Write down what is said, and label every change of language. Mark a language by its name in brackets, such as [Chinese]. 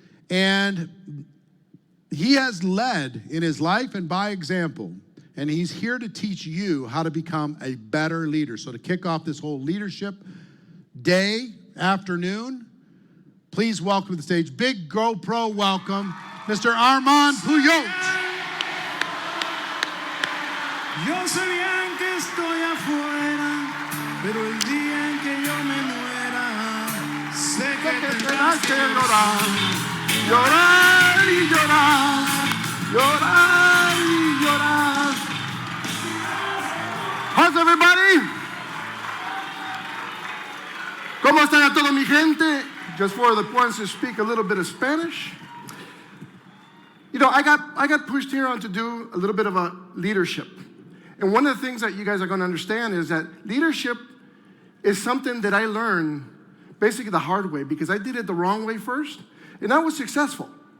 [English] And he has led in his life and by example. And he's here to teach you how to become a better leader. So to kick off this whole leadership day, afternoon, please welcome to the stage, big GoPro welcome, Mr. Armand Puyot. [Spanish] Yo sé bien que estoy afuera, pero el día en que yo me muera, sé que tendrás que llorar, llorar y llorar. llorar y llorar. [English] How's everybody? [Spanish] ¿Cómo están a toda mi gente? [English] Just for the ones who speak a little bit of Spanish. You know, I got pushed here on to do a little bit of a leadership. And one of the things that you guys are going to understand is that leadership is something that I learned basically the hard way, because I did it the wrong way first, and I was successful.